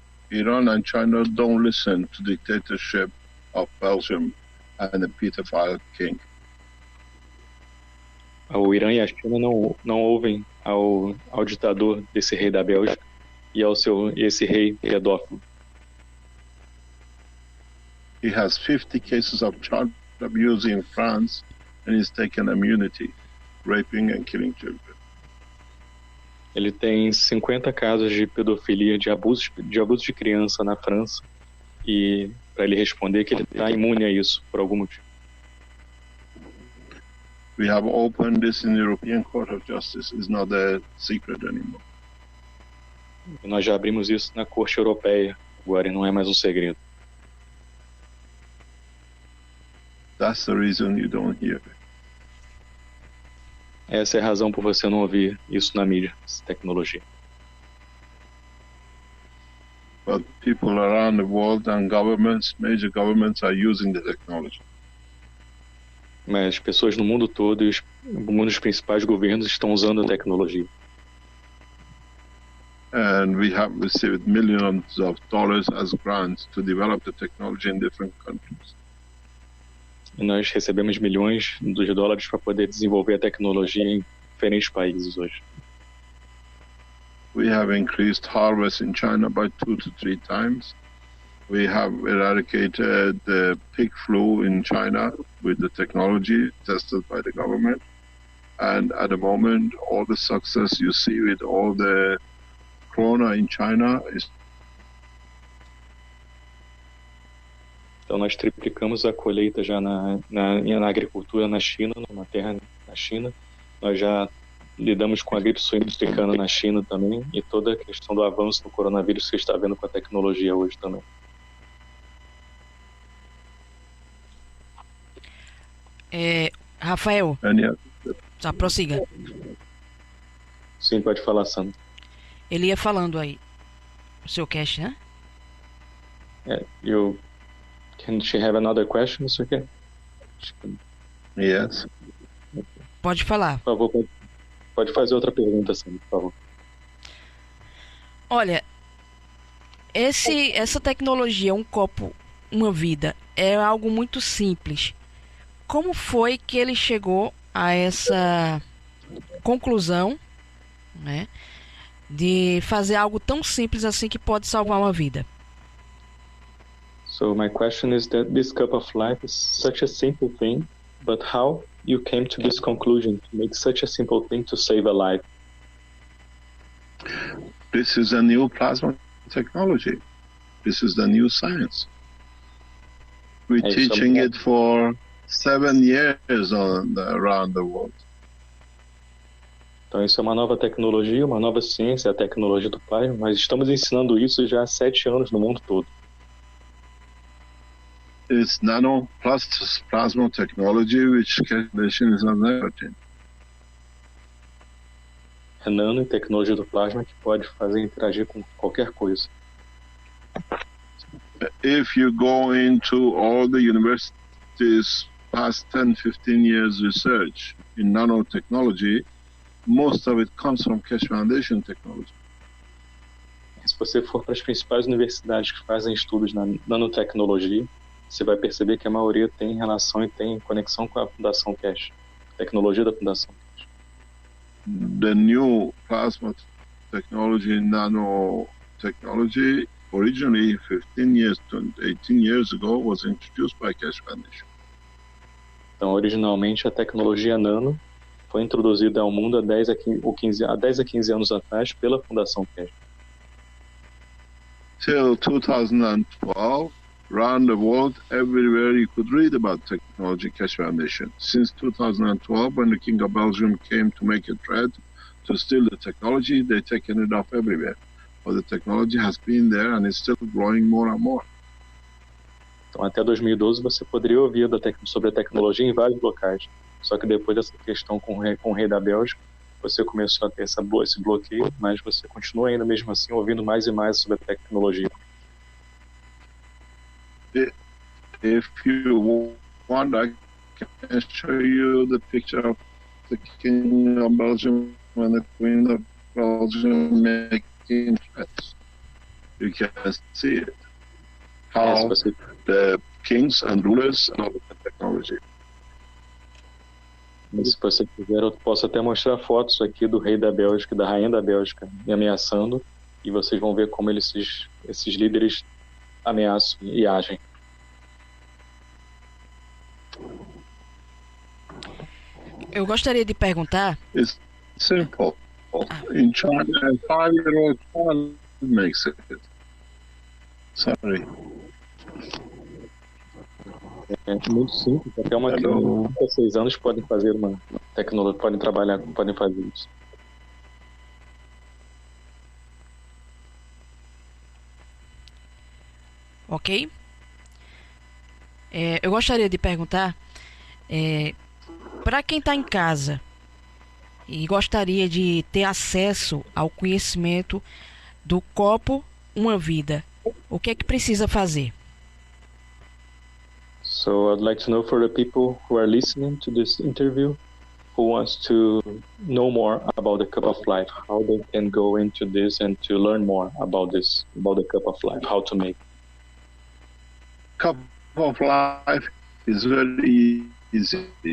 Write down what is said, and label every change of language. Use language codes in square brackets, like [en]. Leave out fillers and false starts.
[en] Iran and China don't listen to the dictatorship of Belgium and the pedophile king. [pt] O Irã e a China não ouvem ao ditador desse rei da Bélgica e esse rei pedófilo. [en] He has 50 cases of child abuse in France and he's taken immunity, raping and killing children. [pt] Ele tem 50 casos de pedofilia, de abuso de criança na França, e para ele responder que ele está imune a isso por algum motivo. [en] We have opened this in the European Court of Justice. It's not a secret anymore. [pt] E nós já abrimos isso na Corte Europeia agora e não é mais um segredo. [en] That's the reason you don't hear it. [pt] Essa é a razão por você não ouvir isso na mídia, essa tecnologia. [en] But people around the world and governments, major governments, are using the technology. [pt] Mas pessoas no mundo todo e um dos principais governos estão usando a tecnologia. [en] And we have received millions of dollars as grants to develop the technology in different countries. [pt] E nós recebemos milhões de dólares para poder desenvolver a tecnologia em diferentes países hoje. [en] We have increased harvest in China by 2 to 3 times. We have eradicated the pig flu in China with the technology tested by the government. And at the moment, all the success you see with all the corona in China is. [pt] Então nós triplicamos a colheita já na agricultura na China, numa terra na China. Nós já lidamos com a gripe suína africana na China também, e toda a questão do avanço do coronavírus que você está vendo com a tecnologia hoje também. Rafael, tá, prossiga. Sim, pode falar, Sandro. Ele ia falando aí, o seu Keshe, né? [en] Can she have another question, Mr. K? Yes. [pt] Pode falar. Por favor, pode fazer outra pergunta, Sandro, por favor. Olha, essa tecnologia, um copo, uma vida, é algo muito simples. Como foi que ele chegou a essa conclusão, né, de fazer algo tão simples assim que pode salvar uma vida? [en] So my question is that this cup of life is such a simple thing, but how you came to this conclusion to make such a simple thing to save a life? This is a new plasma technology. This is the new science. We're teaching it for 7 years around the world. [pt] Então isso é uma nova tecnologia, uma nova ciência, a tecnologia do plasma. Nós estamos ensinando isso já há 7 anos no mundo todo. [en] It's nano plus plasma technology, which Keshe Foundation is an expert in. [pt] É nano e tecnologia do plasma que pode fazer interagir com qualquer coisa. [en] If you go into all the universities past 10, 15 years research in nanotechnology, most of it comes from Keshe Foundation technology. [pt] Se você for para as principais universidades que fazem estudos na nanotecnologia, você vai perceber que a maioria tem relação e tem conexão com a Fundação Keshe, tecnologia da Fundação Keshe. [en] The new plasma technology, nanotechnology, originally 15 years to 18 years ago, was introduced by Keshe Foundation. [pt] Então, originalmente, a tecnologia nano foi introduzida ao mundo há 10 a 15 anos atrás pela Fundação Keshe. [en] Till 2012, around the world, everywhere you could read about technology Keshe Foundation. Since 2012, when the King of Belgium came to make a threat to steal the technology, they've taken it off everywhere. But the technology has been there and is still growing more and more. [pt] Então, até 2012, você poderia ouvir sobre a tecnologia em vários locais. Só que depois dessa questão com o rei da Bélgica, você começou a ter esse bloqueio, mas você continua ainda mesmo assim ouvindo mais e mais sobre a tecnologia. [en] If you want, I can show you the picture of the King of Belgium and the Queen of Belgium making threats. You can see it. How the kings and rulers and all the technology. [pt] Se você quiser, eu posso até mostrar fotos aqui do rei da Bélgica e da rainha da Bélgica me ameaçando, e vocês vão ver como esses líderes ameaçam e agem. Eu gostaria de perguntar. [en] It's simple. In China, a 5-year-old child makes it. Sorry. [pt] É muito simples, até uma criança de 6 anos podem fazer uma tecnologia, podem fazer isso. Ok? Eu gostaria de perguntar para quem está em casa e gostaria de ter acesso ao conhecimento do copo Uma Vida, o que é que precisa fazer? [en] So I'd like to know, for the people who are listening to this interview, who wants to know more about the cup of life, how they can go into this and to learn more about this, about the cup of life, how to make. Cup of life is very easy.